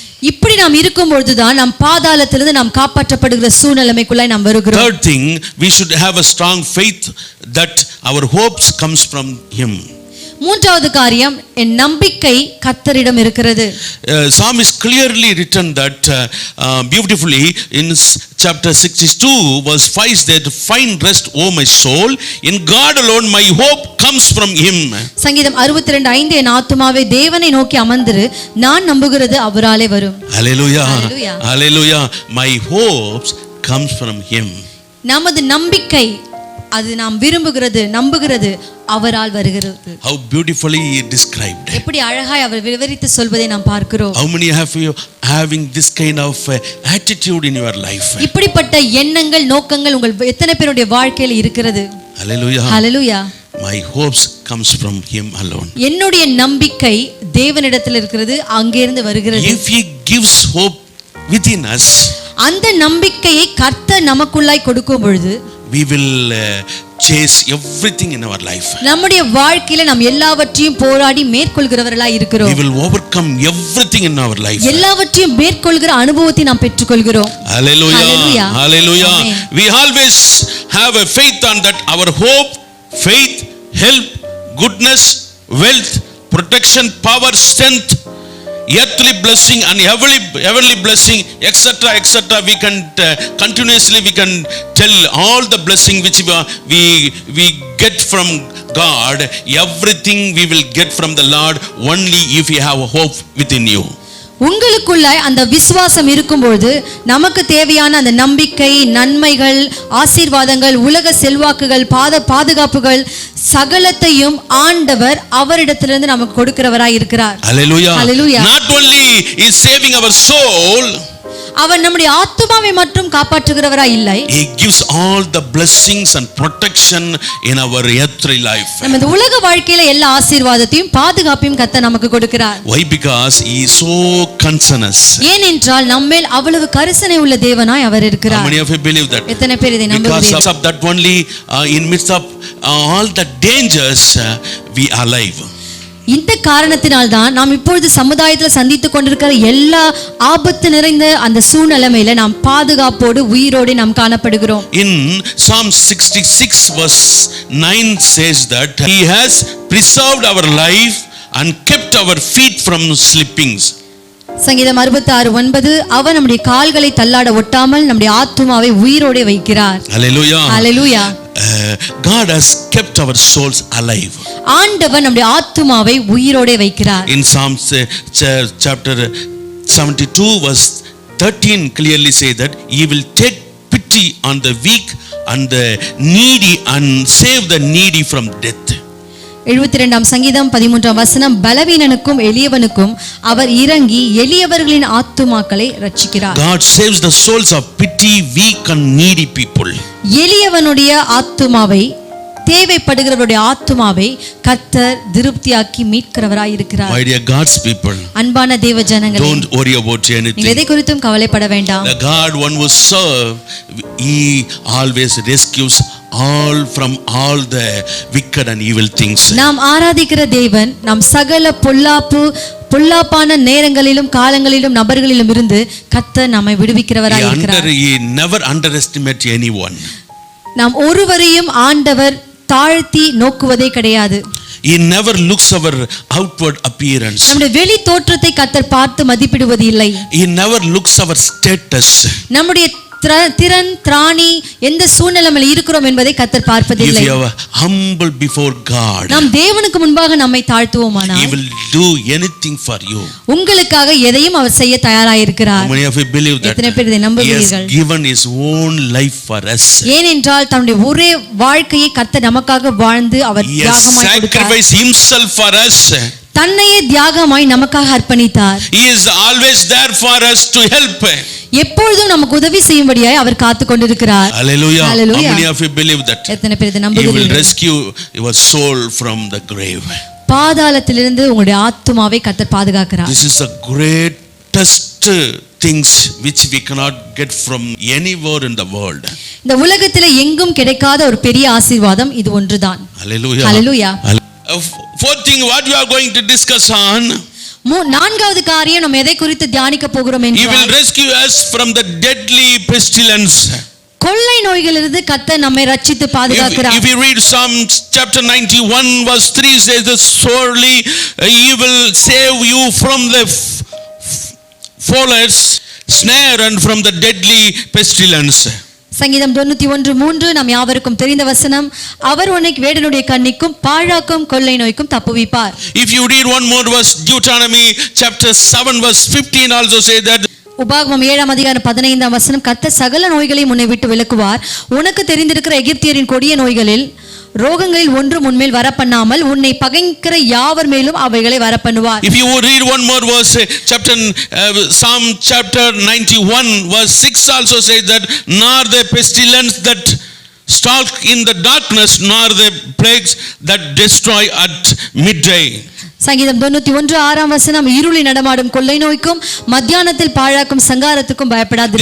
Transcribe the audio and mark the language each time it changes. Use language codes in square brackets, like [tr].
[ta] இப்படி நாம் இருக்கும்போதுதான் நாம் பாதாளத்திலிருந்து நாம் காப்பாற்றப்படுகிற சூழ்நிலைக்குள்ளாய் நாம் வருகிறோம். [en] Third thing, we should have a strong faith that our hopes comes from him. [ta] மூன்றாவது காரியம் என் நம்பிக்கை கர்த்தரிடம் இருக்கிறது. [en] Psalmist clearly written that beautifully in chapter 62 verse 5 that find rest O my soul in God alone my hope comes from him. [ta] சங்கீதம் 62:5 என் ஆத்துமாவே தேவனை நோக்கி அமர்ந்திரு, நான் நம்புகிறது அவராலே வரும். [en] Hallelujah. Hallelujah. Hallelujah. My hopes comes from him. [ta] நமது நம்பிக்கை அது நாம் விரும்புகிறது நம்புகிறது அவரால் வருகிறது. [en] How beautifully he described. [ta] எப்படி அழகாய் அவர் விவரித்து சொல்வதை நாம் பார்க்கிறோம். [en] How many of you having this kind of attitude in your life? [ta] இப்படிப்பட்ட எண்ணங்கள் நோக்கங்கள் உங்கள் எத்தனை பேருடைய வாழ்க்கையில் இருக்கிறது? [en] Hallelujah. Hallelujah. My hopes comes from him alone. [ta] என்னுடைய நம்பிக்கை தேவனிடத்தில் இருக்கிறது, அங்கே இருந்து வருகிறது. [en] If he gives hope within us, [ta] அந்த நம்பிக்கையை கர்த்தர் நமக்குள்ளாய் கொடுக்கும் பொழுது [en] we will chase everything in our life. [ta] நம்முடைய வாழ்க்கையில நாம் எல்லாவற்றையும் போராடி மேற்கொள்கிறவர்களாய் இருக்கிறோம். [en] We will overcome everything in our life. [ta] எல்லாவற்றையும் மேற்கொள்கிற அனுபவத்தை நாம் பெற்றுக்கொள்கிறோம். [en] Hallelujah. Hallelujah. Hallelujah. Amen. We always have a faith on that our hope, faith, help, goodness, wealth, protection, power, strength, earthly blessing and heavenly blessing, etc., etc. We can continuously we can tell all the blessing which we get from God. Everything we will get from the Lord only if you have hope within you. [ta] உங்களுக்குள்ளாய் அந்த விசுவாசம் இருக்கும்போது நமக்கு தேவையான அந்த நம்பிக்கை, நன்மைகள், ஆசீர்வாதங்கள், உலக செல்வாக்குகள், பாதுகாப்புகள் சகலத்தையும் ஆண்டவர் அவரிடத்திலிருந்து நமக்கு கொடுக்கிறவராய் இருக்கிறார். [en] Hallelujah. Hallelujah. Not only is saving our soul, [ta] அவர் நம்முடைய ஆத்துமாவை மட்டும் காப்பாற்றுகிறவராய் இல்லை, [en] he gives all the blessings and protection in our earthly life. [ta] நம்ம இந்த உலக வாழ்க்கையில எல்லா ஆசீர்வாதத்தையும் பாதுகாப்பையும் கர்த்தர் நமக்கு கொடுக்கிறார். [en] Why? Because he is so concernous. [ta] ஏனென்றால் நம்மேல் அவ்வளவு கரிசனை உள்ள தேவனாய் அவர் [en] How [ta] இருக்கிறார். [en] many of you believe that? [ta] எத்தனை பேர் இதை நம்புகிறீர்கள்? [en] Because of that only in midst of all the dangers we are alive. [ta] இந்த காரணத்தினால் தான் நாம் இப்பொழுது சமுதாயத்தில் சந்தித்துக் கொண்டிருக்கிற எல்லா ஆபத்து நிறைந்த அந்த சூழ்நிலைமையில நாம் பாதுகாப்போடு உயிரோடு நாம் காணப்படுகிறோம். [en] In Psalm 66 verse 9 says that he has preserved our life and kept our feet from slippings. [ta] சங்கீதம் 66:9 அவர் நம்முடைய கால்களை தள்ளாட ஒட்டாமல் நம்முடைய ஆத்துமாவை உயிரோடு வைக்கிறார். [en] Hallelujah. Hallelujah. God has kept our souls alive. [ta] ஆண்டவர் நம்முடைய ஆத்துமாவை உயிரோடு வைக்கிறார். [en] In Psalms chapter 72 verse 13 clearly say that he will take pity on the weak and the needy and save the needy from death. [ta] 72ஆம் சங்கீதம் 13ஆம் வசனம், பலவீனனுக்கும் எளியவனுக்கும் அவர் இறங்கி எளியவர்களின் ஆத்துமாக்களை ரட்சிக்கிறார். [en] God saves the souls of pity, weak and needy people. [ta] எளியவனுடைய ஆத்துமாவை, தேவைப்படுகிறவருடைய ஆத்துமாவை கர்த்தர் திருப்தியாக்கி மீட்கிறவராய் இருக்கிறார். [en] My dear God's people, [ta] அன்பான தேவ ஜனங்களே, [en] don't worry about anything. [ta] எதை குறித்தும் கவலைப்பட வேண்டாம். [en] The God one who serve, he always rescues all from all the wicked and evil things. [ta] நாம் ஆராதிக்கிற தேவன் நாம் சகல பொல்லாப்பான நேரங்களிலும் காலங்களிலும் நபர்களிலும் இருந்து கர்த்தர் நம்மை விடுவிக்கிறவராய் இருக்கிறார். [en] He never underestimate anyone. [ta] நாம் ஒருவரையும் ஆண்டவர் தாழ்த்தி நோக்குவதே கிடையாது. [en] He never looks our outward appearance. [ta] நம்முடைய வெளி தோற்றத்தை கர்த்தர் பார்த்து மதிப்பிடுவது இல்லை. [en] He never looks our status. [ta] நம்முடைய திறன் திராணி எந்த சூழ்நிலையில் இருக்கிறோம் என்பதை கர்த்தர் பார்ப்பதில்லை. [en] If you are humble before God, [ta] நாம் தேவனுக்கு முன்பாக நம்மை தாழ்த்துவோமானால் [en] he will do anything for you. [ta] உங்களுக்காக எதையும் அவர் செய்ய தயாராக இருக்கிறார். [en] How many of you believe that? [ta] எத்தனை பேர் இதை நம்புகிறீர்கள்? [en] He has given his own life for us. [ta] ஏனென்றால் தன்னுடைய ஒரே வாழ்க்கையை கர்த்தர் நமக்காக வாழ்ந்து அவர் தியாகமாய் கொடுத்தார். [en] He sacrificed himself for us. [ta] தன்னையே தியாகமாய் நமக்காக அர்ப்பணித்தார். [en] He is always there for us to help. எப்பொழுதும் நமக்கு உதவி செய்யும்படியாய் அவர் காத்து கொண்டிருக்கிறார். Hallelujah. Hallelujah. How many of you believe that? [ta] எத்தனை பேர் இதை [en] He will [ta] நம்புகிறீர்கள்? [en] rescue your soul from the grave. [ta] பாதாளத்திலிருந்து உங்களுடைய ஆத்துமாவை கர்த்தர் பாதுகாக்கிறார். [en] This is the greatest things which we cannot get from anywhere in the world. [ta] இந்த உலகத்திலே எங்கும் கிடைக்காத ஒரு பெரிய ஆசீர்வாதம் இது ஒன்றுதான். [en] Hallelujah. Hallelujah. Fourth thing what we are going to discuss on, [ta] நான்காவது காரியம் நாம் எதை குறித்து தியானிக்க போகிறோம் [en] he will [ta] என்றால், [en] rescue us from the deadly pestilence. [ta] கொள்ளை நோய்களிலிருந்து கர்த்தர் நம்மை ரட்சித்து பாதுகாக்கிறார். [en] If you read Psalm chapter 91 verse 3 says that surely he will save you from the fowler's snare and from the deadly pestilence. [ta] சங்கீதம் 91:3 நாம் யாவருக்கும் தெரிந்த வசனம், அவர் உன்னை வேடனுடைய கண்ணிக்கும் பாழாக்கும் கொள்ளை நோய்க்கும் தப்புவிப்பார். [en] If you read one more verse, Deuteronomy chapter 7 verse 15 also say that [ta] உபாகமம் 7ஆம் அதிகாரம் 15ஆம் வசனம், கர்த்தர் சகல நோய்களையும் உன்னை விட்டு விலக்குவார். உனக்கு தெரிந்திருக்கிற எகிப்தியரின் கொடிய நோய்களில் ரோகங்களில் ஒன்று முன்மேல் வரப்பண்ணாமல் உன்னை பகைக்கிற யாவர் மேலும் அவைகளை வரப்பண்ணுவார். [en] If you read one more verse, Psalm chapter 91 verse 6 also says that nor the pestilence that stalk in the darkness nor the plagues that destroy at midday. [ta] சங்கீதம் 91:6ஆம் வசனம், இருளில் நடமாடும் கொள்ளை நோய்க்கும் மத்தியானத்தில் பாழாக்கும் சங்காரத்துக்கும் பயப்படாதீர்கள்.